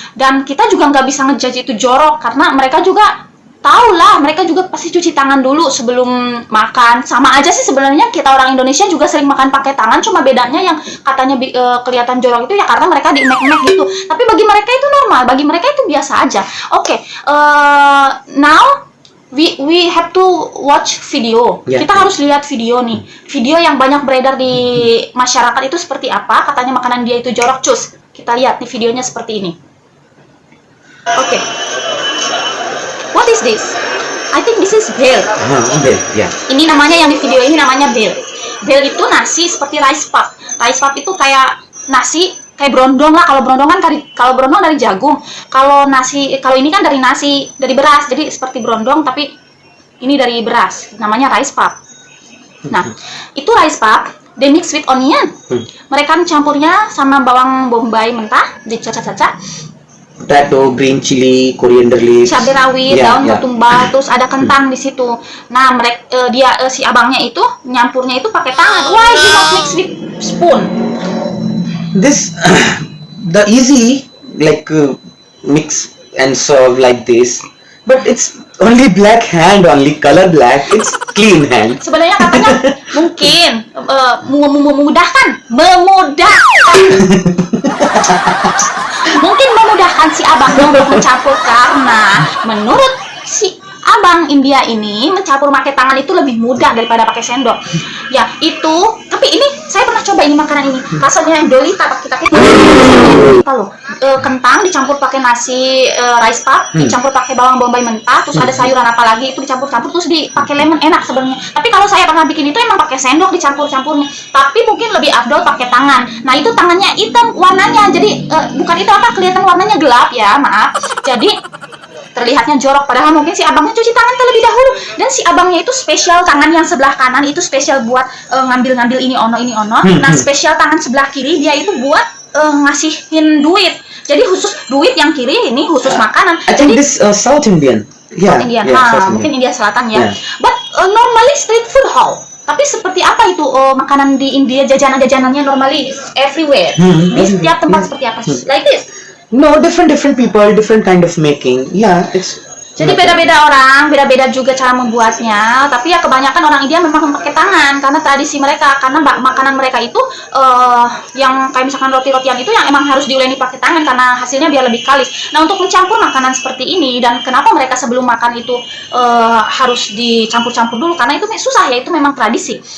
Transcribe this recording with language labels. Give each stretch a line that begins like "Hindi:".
Indonesian: Dan kita juga nggak bisa ngejudge itu jorok, karena mereka juga tahu lah, mereka juga pasti cuci tangan dulu sebelum makan. Sama aja sih sebenarnya, kita orang Indonesia juga sering makan pakai tangan, cuma bedanya yang katanya kelihatan jorok itu ya karena mereka diimek-imek gitu. Tapi bagi mereka itu normal, bagi mereka itu biasa aja.
English: Oke, now we have to watch video.
Indonesian: Kita harus lihat video nih. Video yang banyak beredar di masyarakat itu seperti apa? Katanya makanan dia itu jorok, cus. Kita lihat nih videonya seperti ini. Oke.
English: What is this? I think this is bel. Bel, yeah.
Indonesian: Ini namanya, yang di video ini namanya bel. Bel itu nasi seperti rice puff. Rice puff itu kayak nasi, kayak brondong lah. Kalau brondong kan dari jagung. Kalau ini kan dari nasi, dari beras. Jadi seperti brondong tapi ini dari beras. Namanya rice puff. Nah, itu rice puff,
English: they mix with onion.
Indonesian: Mereka campurnya sama bawang bombay mentah, dicacah-cacah.
English: Potato, green chili, coriander leaves,
Indonesian: cabai rawit, daun ketumbar, terus ada kentang di situ. Nah, si abangnya itu nyampurnya itu pakai tangan.
English: Why he not mix with spoon? This the easy like mix and serve like this, but it's only black hand, only color black. It's clean hand.
Indonesian: Sebenarnya katanya mungkin memudahkan mungkin memudahkan si abangnya untuk mencampur, karena menurut si abang India ini mencampur pakai tangan itu lebih mudah daripada pakai sendok. Ya itu, tapi ini saya pernah coba ini makanan ini, rasanya yang Dolita kita loh. Kentang dicampur pakai nasi rice puff, dicampur pakai bawang bombay mentah, terus ada sayuran apa lagi itu dicampur-campur, terus dipakai lemon, enak sebenarnya. Tapi kalau saya pernah bikin itu emang pakai sendok dicampur-campurnya, tapi mungkin lebih afdol pakai tangan. Nah itu tangannya hitam warnanya, jadi bukan itu apa, kelihatan warnanya gelap ya, maaf. Jadi terlihatnya jorok, padahal mungkin si abangnya cuci tangan terlebih dahulu, dan si abangnya itu spesial tangan yang sebelah kanan itu spesial buat ngambil-ngambil ini ono. Nah spesial tangan sebelah kiri dia itu buat ngasihin duit, jadi khusus duit yang kiri ini khusus makanan.
English: I think this South Indian. South Indian,
Indonesian: mungkin India Selatan ya.
English: But normally street food hall.
Indonesian: Tapi seperti apa itu makanan di India, jajanan-jajanannya
English: normally everywhere.
Indonesian: Di setiap tempat seperti apa?
English: Like this. No, different people, different kind of making. Yeah, it's.
Indonesian: Jadi beda-beda orang, beda-beda juga cara membuatnya. Tapi ya kebanyakan orang India memang pakai tangan karena tradisi mereka, karena makanan mereka itu yang kayak misalkan roti-rotian itu yang emang harus diuleni pakai tangan karena hasilnya biar lebih kalis. Nah untuk mencampur makanan seperti ini, dan kenapa mereka sebelum makan itu harus dicampur-campur dulu, karena itu susah ya, itu memang tradisi.